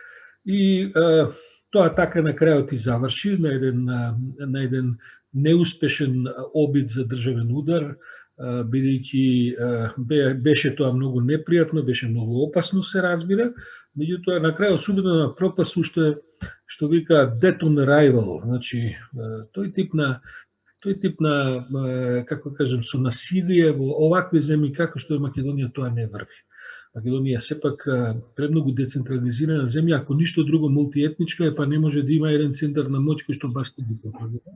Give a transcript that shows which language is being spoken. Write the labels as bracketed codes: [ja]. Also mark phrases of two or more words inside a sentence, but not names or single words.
[mk] И тоа така на крајот и заврши на еден неуспешен обид за државен удар, бидејќи беше тоа многу непријатно, беше многу опасно, се разбира, меѓутоа на крај особено на пропаст уште што вика [en] death on arrival, [mk] значи тој тип на, како кажем, со насилие во овакви земји како што е Македонија, тоа не врви. Македонија е сепак премногу децентрализирана земја, ако ништо друго мултиетничка е, па не може да има еден центар на моќ кој што баш се ги контролира.